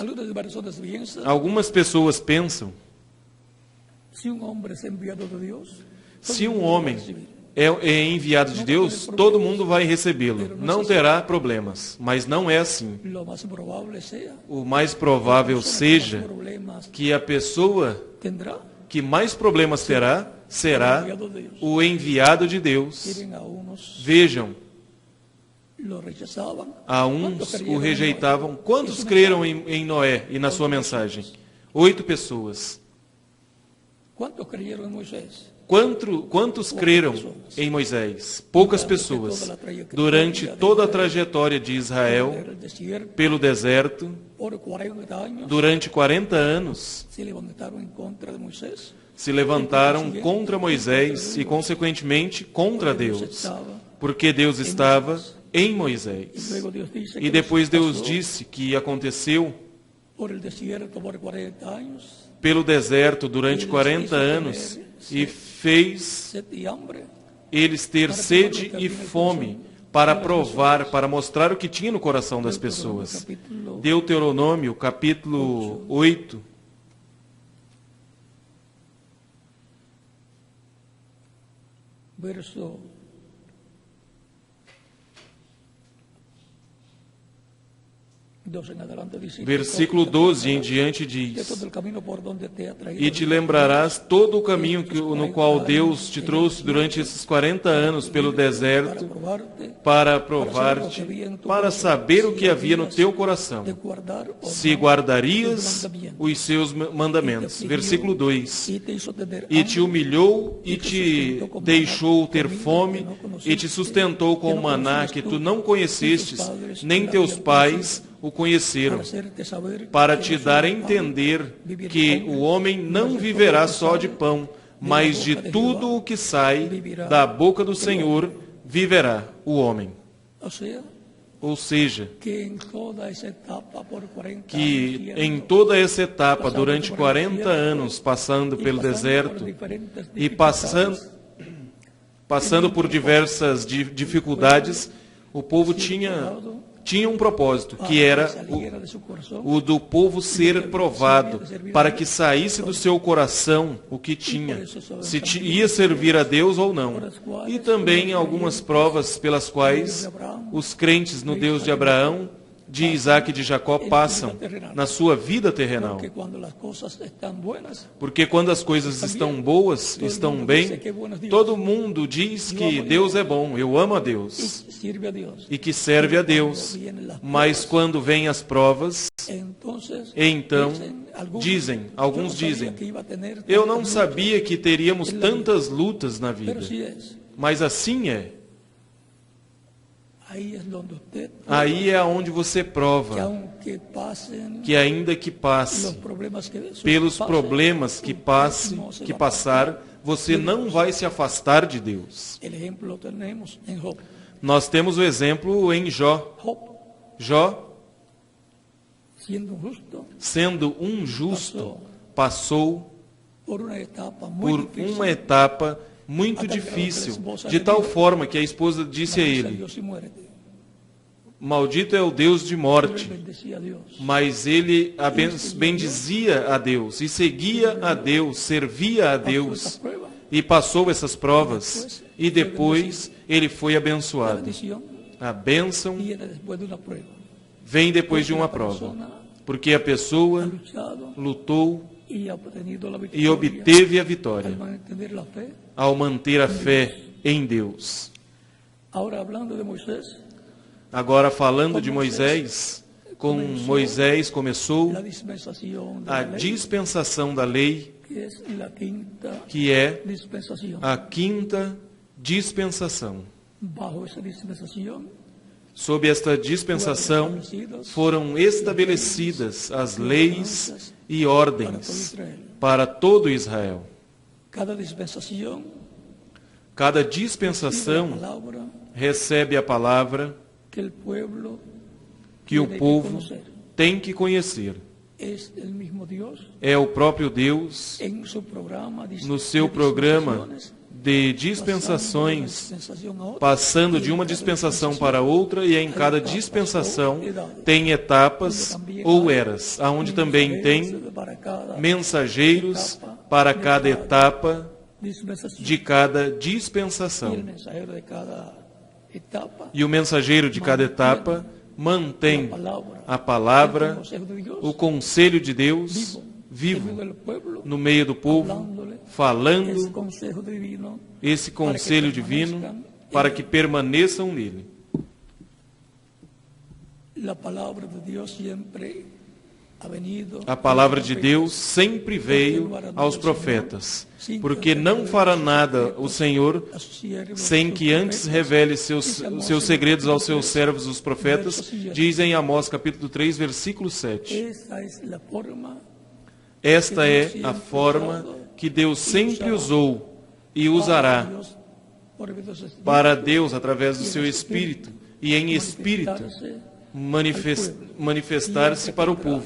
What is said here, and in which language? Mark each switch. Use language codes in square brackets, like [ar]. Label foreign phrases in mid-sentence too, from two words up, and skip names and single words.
[pt] Algumas pessoas pensam, se um homem é enviado de Deus, todo mundo vai recebê-lo. Não terá problemas. Mas não é assim. O mais provável seja que a pessoa que mais problemas terá será o enviado de Deus. [es] Miren, a unos [pt] Vejam, [es] lo rechazaban. [pt] a uns o rejeitavam. Quantos creram em Noé e na sua mensagem? 8 pessoas. [es] ¿Cuántos creyeron en Moisés? [pt] Quantos creram em Moisés? Poucas pessoas. Durante toda a trajetória de Israel, [es] Era el desierto, [pt] pelo deserto, [es] por 40 años, [pt] durante 40 anos, [es] se levantaron en contra de Moisés. [pt] se levantaram contra Moisés e, consequentemente, contra Deus, porque Deus estava em Moisés. [es] Luego Dios dice [pt] E que depois Deus [es] pasó [pt] disse que aconteceu [es] por el desierto por 40 años, [pt] pelo deserto durante 40 anos e fez [es] sed y hambre. [pt] eles ter sede e fome para provar, para mostrar o que tinha no coração das pessoas. Deuteronômio, capítulo 8, [es] Verso 2 en adelante dice, [pt] versículo 12 em diante de diz: [es] todo el camino por donde te ha traído [pt] E te lembrarás todo o caminho no qual Deus te trouxe durante esses 40 anos pelo deserto [es] para probarte, [pt] para provar-te, para saber o que havia no teu coração, [es] de guardar o [pt] se guardarias os seus mandamentos. Versículo 2. [es] y te hizo tener [pt] E te [es] hambre, [pt] humilhou e te deixou ter fome e te sustentou com o maná que tu não conhecestes, nem teus pais o conheceram, [es] para hacerte saber para que te no dar a solo pan entender vivirá que el hombre, [pt] o homem não viverá só de pão, mas de tudo o que sai da boca do Senhor viverá o homem. [es] o sea, [pt] Ou seja, [es] que en toda esa etapa por 40 que años, [pt] em toda essa etapa, durante 40 anos, passando pelo deserto e passando por diversas dificuldades, o povo tinha um propósito, que era o do povo ser provado, para que saísse do seu coração o que tinha, se ia servir a Deus ou não. E também algumas provas pelas quais os crentes no Deus de Abraão, de Isaac e de Jacó passam na sua vida terrenal. [es] que cuando las cosas están buenas, [pt] Porque quando as coisas estão boas, estão bem, todo mundo diz que Deus é bom, eu amo a Deus [es] sirve a Dios. [pt] e que serve a Deus. Mas quando vêm as provas, [es] Entonces, [pt] então alguns dizem, eu não sabia que teríamos tantas lutas na vida. [es] pero sí es. [pt] Mas assim é. [es] Ahí es donde usted [pt] Aí é onde você que prova [es] aunque pasen [pt] que ainda que [es] los [pt] passe [es] problemas que [pt] pelos [es] pasen, [pt] problemas que passar, você não vai se afastar de Deus. [es] el ejemplo lo tenemos en Job. [pt] Nós temos o exemplo em Jó. [es] Job, [pt] Jó, [es] siendo justo, [pt] sendo um justo, passou [es] por una etapa muy [pt] por [es] difícil, [pt] uma etapa muito difícil, de tal forma que a esposa disse a [es] dice [pt] ele: [es] Dios y muérete. [pt] maldito é o Deus de [es] Pero él [pt] morte. [es] bendecía a Dios. [pt] Mas ele bendizia a Deus e seguia a Deus, servia a Deus [es] Prueba, [pt] e passou essas provas e depois ele foi [es] la [pt] abençoado. [es] bendición [pt] A bênção [es] viene después de una prueba. [pt] vem depois de uma prova, porque a pessoa [es] Luchado [pt] lutou [es] y ha obtenido la [pt] e [es] victoria [pt] obteve a [es] al [pt] vitória [es] mantener la fe. [pt] ao manter a fé em Deus. [es] Ahora hablando de Moisés, [pt] Agora falando de Moisés, com Moisés começou [es] la dispensación de [pt] a [es] la ley, [pt] dispensação da lei, [es] que es la quinta [pt] que é [es] dispensación. [pt] a quinta dispensação. [es] Bajo esa dispensación [pt] Sob esta dispensação foram estabelecidas as leis e ordens para todo Israel. [es] cada dispensación [pt] Cada [es] es la [pt] dispensação [es] palabra [pt] recebe a palavra [es] que el pueblo [pt] que o [es] tiene que [pt] povo [es] conocer. [pt] tem que conhecer. [es] Es el mismo Dios [pt] É o próprio Deus, [es] en su programa [pt] no seu programa de dispensações, passando de uma dispensação para outra, e em cada dispensação tem etapas ou eras, aonde também tem mensageiros para cada etapa de cada dispensação. E o mensageiro de cada etapa mantém a palavra, o conselho de Deus vivo no meio do povo, falando [es] consejo divino [pt] esse conselho divino para que permaneçam nele. [es] La palabra de Dios siempre ha venido, [pt] A palavra de Deus sempre veio aos profetas, porque não fará nada o Senhor sem que antes revele seus segredos aos seus servos, os profetas, diz em Amós capítulo 3, versículo 7. Esta é a forma que Deus sempre usou e usará para Deus, através do seu Espírito, e em Espírito, manifestar-se para o povo.